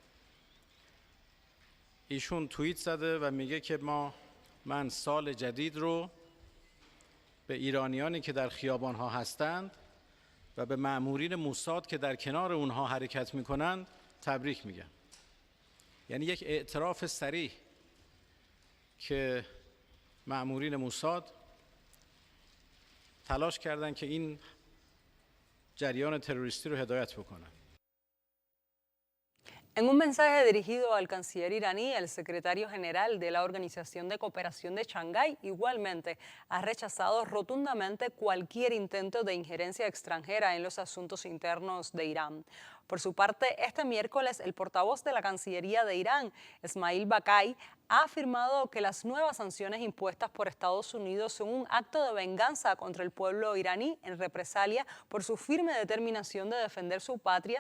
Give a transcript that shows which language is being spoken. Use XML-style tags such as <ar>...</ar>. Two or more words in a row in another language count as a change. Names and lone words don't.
<fa>ایشون توییت زده و میگه که من سال جدید رو به ایرانیانی که در خیابان‌ها هستند و به مأمورین موساد که در کنار اونها حرکت میکنند تبریک میگم. یعنی یک اعتراف صریح که مأمورین موساد تلاش کردند که این جریان terroristas رو هدایت بکنن.</fa> <es>En un mensaje dirigido al canciller iraní, el secretario general de la Organización de Cooperación de Shanghái igualmente ha rechazado rotundamente cualquier intento de injerencia extranjera en los asuntos internos de Irán. Por su parte, este miércoles, el portavoz de la Cancillería de Irán, Esmail Baqai, ha afirmado que las nuevas sanciones impuestas por Estados Unidos son un acto de venganza contra el pueblo iraní en represalia por su firme determinación de defender su patria.</es>